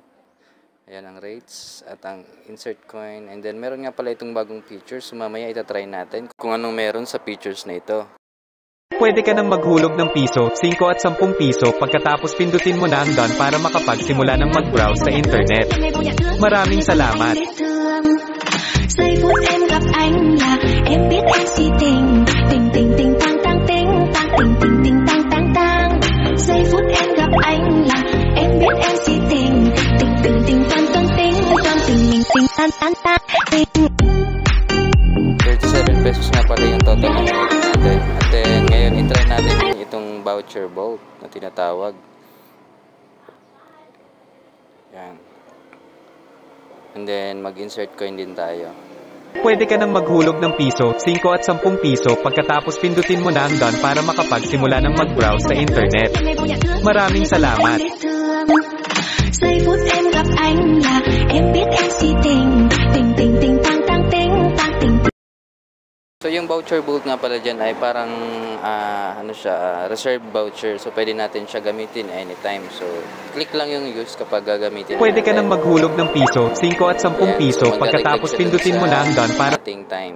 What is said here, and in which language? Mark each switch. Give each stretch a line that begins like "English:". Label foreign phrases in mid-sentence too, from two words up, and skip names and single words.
Filipino: Ayan ang rates at ang
English: insert coin. And then,
Filipino: meron nga pala itong bagong features. So, mamaya itatry natin kung anong meron sa features na ito. Pwede ka nang maghulog ng piso, 5 at 10 piso pagkatapos pindutin mo na ang done para makapagsimula ng mag-browse sa internet. Maraming salamat!
Vietnamese: Giây phút em gặp anh là em biết em si tình tình tình tình tang tang ting tang tình tình tình tang tang tang. Giây phút em gặp anh là em biết em si tình tình tình tình tang tang ting tang tình mình tình tang tang tang ting.
Filipino: 37 pesos nga pala yung total ng natin. At then, ngayon itry natin itong
English: voucher vault
Filipino: na tinatawag. Yan.
English: And then,
Filipino: mag-
English: insert coin
Filipino: din tayo. Pwede ka nang maghulog ng piso, 5 at 10 piso pagkatapos pindutin mo na ang done para makapagsimula ng mag-browse sa internet. Maraming salamat!
Vietnamese: Giây phút em gặp anh là em biết em si tình tình tình tình tang tang ting tang tình.
Filipino: So, yung
English: voucher vault
Filipino: nga pala dyan ay parang,
English: reserve voucher.
Filipino: So, pwede natin siya gamitin anytime. So, click lang yung use kapag gagamitin. Pwede ka nang maghulog ng piso, 5 at 10 piso pagkatapos pindutin mo na ang done para ating time.